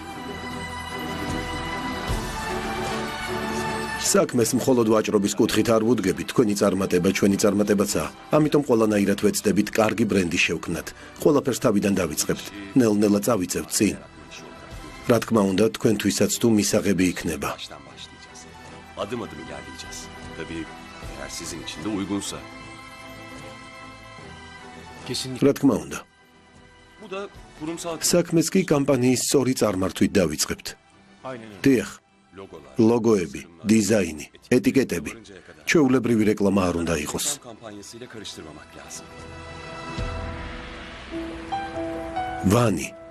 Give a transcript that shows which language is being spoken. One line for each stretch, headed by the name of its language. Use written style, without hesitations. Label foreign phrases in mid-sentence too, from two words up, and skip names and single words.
Georgian: საქმეს მხოლოდ ვაჭრობის კუთხით არ ვუდგებით, თქვენი წარმატება ჩვენი წარმატებაცაა. ამიტომ ყველანაირად ვეცდებით კარგი ბრენდი შევქმნათ. ყველაფერს თავიდან დავიწყებთ. ნელ-ნელა წავიწევთ წინ. რა თქმა უნდა, თქვენთვისაც თუ მისაღები იქნება.
Turkish: Adım-adım ilerleyeceğiz. Tabii eğer sizin için de uygunsa. Kesinlikle.
Georgian: რა თქმა უნდა.
Turkish: Bu da kurumsal
Georgian: საქმეს კი კამპანიის სწორი წარმართვით დავიწყებთ. დიახ. ლოგოები, დიზაინი, ეტიკეტები. ჩვეულებრივი რეკლამა არ უნდა იყოს.
Turkish: kampanyasıyla karıştırmamak lazım.
Georgian: ვანი.